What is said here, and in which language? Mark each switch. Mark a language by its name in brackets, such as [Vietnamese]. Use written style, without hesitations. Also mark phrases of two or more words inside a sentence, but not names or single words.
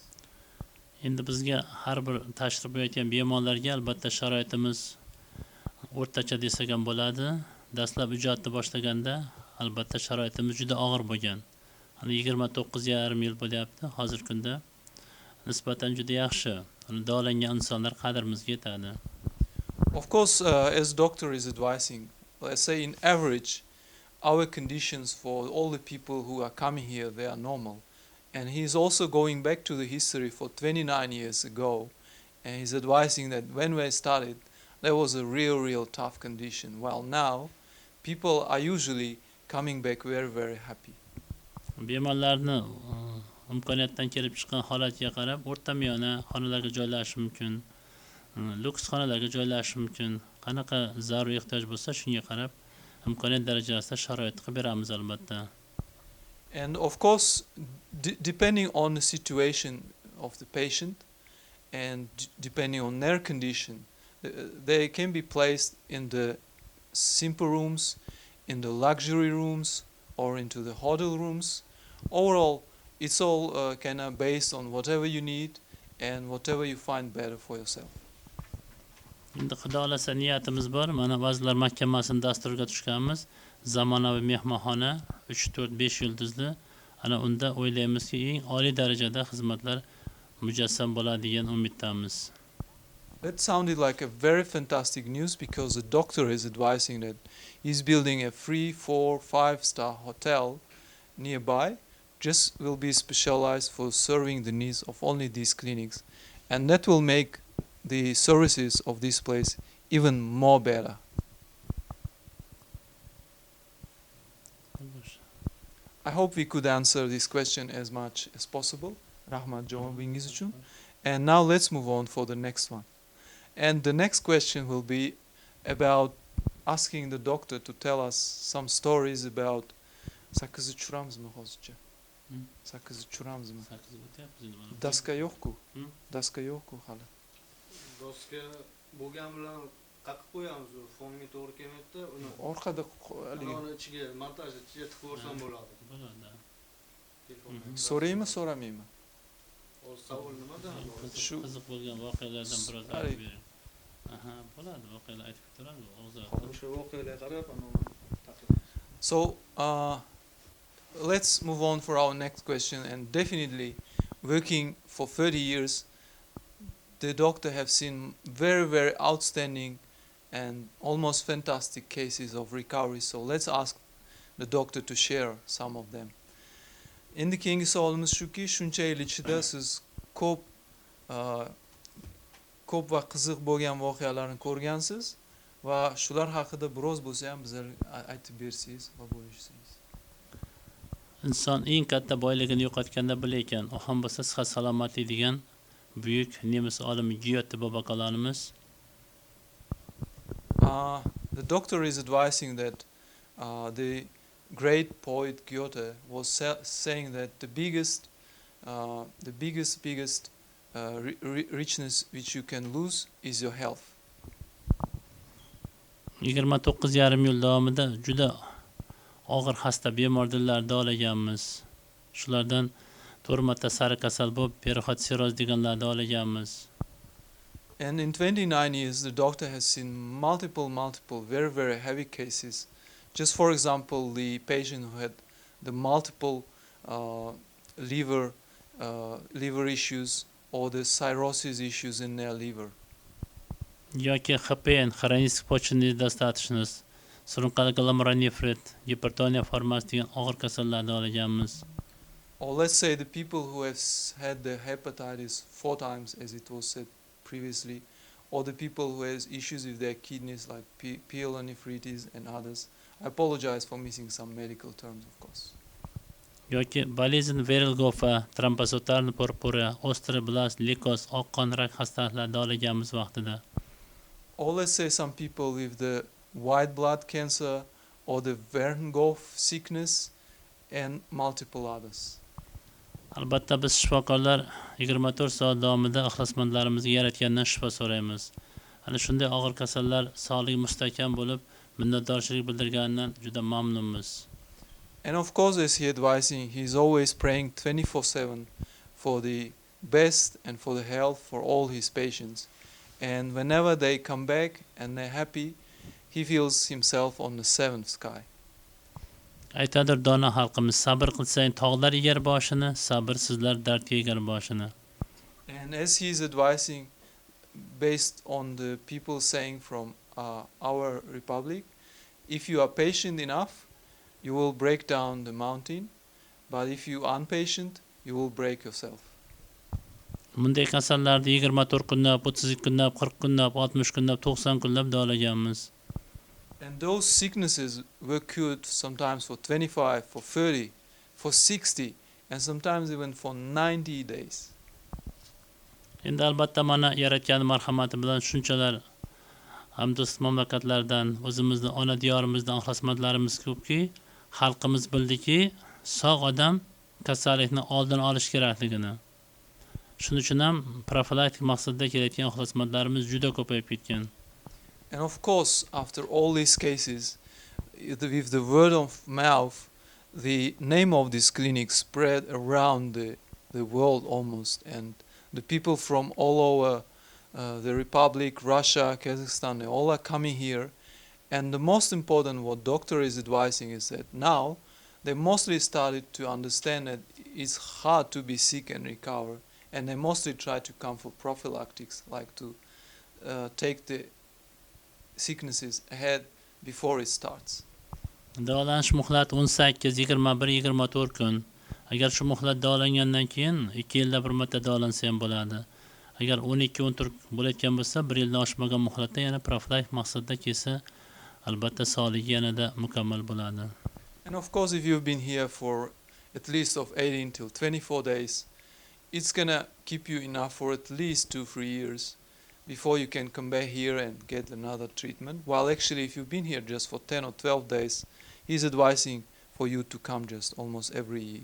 [Uzbek] Endi bizga har bir tashrif buyurgan bemorlarga albatta sharoitimiz o'rtacha desak ham bo'ladi. Dastlab ijodni boshlaganda albatta sharoitimiz juda og'ir bo'lgan. 29,5 yil bo'lyapti. Hozirgi kunda nisbatan juda yaxshi. Davolangan insonlar qadrimizga yetadi. [English] Of course, as doctor is advising, let's say in average, our conditions for all the people who are coming here, they are normal. And he's also going back to the history for 29 years ago, and he's advising that when we started, there was a real tough condition. While now, people are usually coming back very happy. [Uzbek] Bemorlarni imkoniyatdan kelib chiqqan holatiga qarab o'rtamiyona xonalarga joylashish mumkin. Luks xonalarga joylashish mumkin. Qanaqa zarur ehtiyoj bo'lsa shunga qarab imkoniyat darajasida sharoit qilib beramiz albatta. [English] And of course, depending on the situation of the patient and depending on their condition, they can be placed in the simple rooms, in the luxury rooms, or into the hotel rooms. Overall, it's all kind of based on whatever you need and whatever you find better for yourself. [Uzbek] Endi xudo xolasa niyatimiz bor. Mana Vazirlar Mahkamasini dasturga tushganmiz. Zamonaviy mehmonxona 3, 4, 5 yulduzli. Ana unda o'ylaymizki, eng oliy darajada xizmatlar mujassam bo'ladi degan umiddamiz. [English] That sounded like a very fantastic news because the doctor is advising that he's building a 3, 4, 5-star hotel nearby, just will be specialized for serving the needs of only these clinics, and that will make the services of this place even more better. I hope we could answer this question as much as possible. [Uzbek] Rahmat javobingiz uchun. [English] And now let's move on for the next one. And the next question will be about asking the doctor to tell us some stories about [Uzbek] sakkizni tushiramizmi hozircha? Sakkizni tushiramizmi? Daska yo'q-ku. Daska yo'q-ku hali. Daska bo'lgan bilan qaqib qo'yamiz, fonga to'g'ri kelmaydi-da, uni orqada uni ichiga montajni ichiga tiqib ko'rsam bo'ladi. Bo'ladi. So'raymi, so'ramaymi? O savol nimada? Shu qiziq bo'lgan voqealardan biroz aytib bering. Aha, bo'ladi, voqealar aytib turadi, og'zida. O'sha voqealarga qarab [English] So, let's move on for our next question. And definitely, working for 30 years, the doctor have seen very outstanding and almost fantastic cases of recovery. So let's ask the doctor to share some of them. [Uzbek] Endi keyingi savolimiz shuki, shuncha yil ichida siz ko'p va qiziq bo'lgan voqealarni ko'rgansiz va shular haqida biroz bo'lsa ham bizlarga aytib bersangiz va bo'lishsangiz. Inson eng katta boyligini yo'qotganda bilar ekan, u ham bo'lsa sihat salomatlik degan buyuk nemis olimi Goethe bobokalonimiz. [English] The doctor is advising that the great poet Goethe was saying that the biggest richness which you can lose is your health. [Uzbek] 29,5 yil davomida juda og'ir xasta bemorlar davolaganmiz. Shulardan 4 marta sari kasal bo'lib, perixod siroz deganlarni davolaganmiz. [English] And in 29 years, the doctor has seen multiple, very heavy cases. Just for example, the patient who had the multiple liver issues or the cirrhosis issues in their liver. [Uzbek] Yoki HPN, [Russian] хронический почечный недостаточность, [Uzbek] surunkali glomerulonefrit, gipertoniya formasi degan og'ir kasallarni davolaganmiz. [English] Or let's say the people who have had the hepatitis 4 times, as it was said previously, or the people who has issues with their kidneys like pyelonephritis and others. I apologize for missing some medical terms, of course. [Uzbek] Yoki [Russian] болезнь Верльгофа, [Uzbek] trombocytarni purpura, osteoblast, leykoz, oq qon rak xastaliklarni davolaganmiz vaqtida. [English] Or let's say some people with the white blood cancer or the Verenghof sickness and multiple others. [Uzbek] Albatta biz shifokorlar 24 soat davomida ixlosmandlarimizga yaratgandan shifo so'raymiz. Ana shunday og'ir kasallar sog'ligi mustahkam bo'lib, minnatdorchilik bildirganidan juda mamnunmiz. [English] And of course, as he advising, he's always praying 24/7 for the best and for the health for all his patients. And whenever they come back and they're happy, he feels himself on the seventh sky. [Uzbek] Aytadir dono xalqimiz, sabr qilsang tog'lar egar boshini, sabrsizlar dardga egar boshini. [English] And as he's advising, based on the people saying from our republic, if you are patient enough, you will break down the mountain, but if you are impatient, you will break yourself. [Uzbek] Bunday kasallarni 24 kunlab, 32 kunlab, 40 kunlab, 60 kunlab, 90 kunlab davolaganmiz. [English] And those sicknesses were cured sometimes for 25, for 30, for 60, and sometimes even for 90 days. [Uzbek] Endi albatta mana yaratgan marhamati bilan shunchalar hamdo'st mamlakatlardan, o'zimizning ona diyorimizdan ixlosmandlarimiz ko'pki, xalqimiz bildiki, sog' odam kasallikni oldini olish kerakligini. Shuning uchun ham profilaktik maqsadda kelayotgan ixlosmandlarimiz juda ko'payib ketgan. [English] And of course, after all these cases, with the word of mouth, the name of this clinic spread around the world almost, and the people from all over the Republic, Russia, Kazakhstan, they all are coming here. And the most important, what doctor is advising is that now they mostly started to understand that it's hard to be sick and recover, and they mostly try to come for prophylactics, like to take the sicknesses ahead before it starts. [Uzbek] Davolanish muhlati 18, 21, 24 kun. Agar shu muhlat davolangandan keyin 2 yilda bir marta davolansa ham bo'ladi. Agar 12-14 bo'layotgan bo'lsa, 1 yildan oshmagan muhlatda yana profilaktik maqsadda kelsa, albatta sog'ligi yanada mukammal bo'ladi. [English] And of course, if you've been here for at least of 18 till 24 days, it's gonna keep you enough for at least 2-3 years before you can come back here and get another treatment. While actually, if you've been here just for 10 or 12 days, he's advising for you to come just almost every year.